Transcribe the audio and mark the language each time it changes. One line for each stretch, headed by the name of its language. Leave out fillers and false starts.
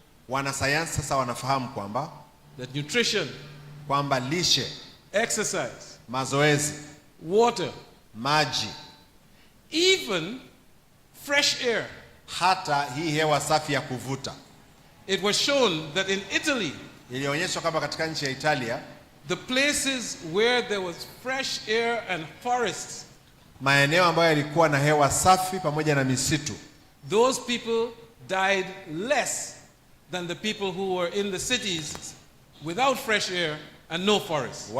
Swahili: wanasayansi sasa wanafahamu kwamba
English: that nutrition,
Swahili: kwamba lishe,
English: exercise,
Swahili: mazoezi,
English: water,
Swahili: maji,
English: even fresh air,
Swahili: hata hii hewa safi ya kuvuta.
English: It was shown that in Italy,
Swahili: ilionyeshwa kwamba katika nchi ya Italia,
English: the places where there was fresh air and forests,
Swahili: maeneo ambayo yalikuwa na hewa safi pamoja na misitu,
English: those people died less than the people who were in the cities without fresh air and no forest.